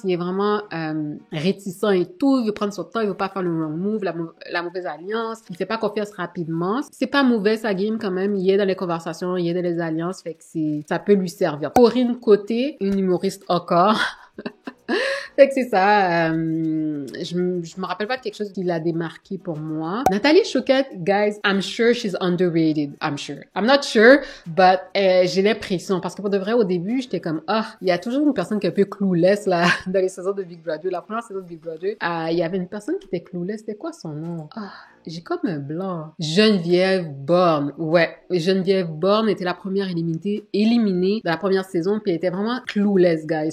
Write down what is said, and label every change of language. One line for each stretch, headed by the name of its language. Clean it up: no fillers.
French: Il est vraiment réticent et tout. Il veut prendre son temps. Il veut pas faire le
English: wrong move,
French: la mauvaise alliance. Il fait pas confiance rapidement. C'est pas mauvais sa game quand même. Il est dans les conversations, il est dans les alliances. Fait que ça peut lui servir. Corinne Côté, une humoriste encore. Fait que c'est ça. Je me rappelle pas de quelque chose qui l'a démarqué pour moi.
English: Nathalie Choquette, guys, I'm sure she's underrated. I'm sure. I'm not sure, but
French: j'ai l'impression. Parce que pour de vrai, au début, j'étais comme, il y a toujours une personne qui est un peu clueless, là, dans les saisons de Big Brother. La première saison de Big Brother, il y avait une personne qui était clueless. C'était quoi son nom? J'ai comme un blanc. Geneviève Borne. Ouais. Geneviève Borne était la première éliminée de la première saison, puis elle était vraiment clueless, guys.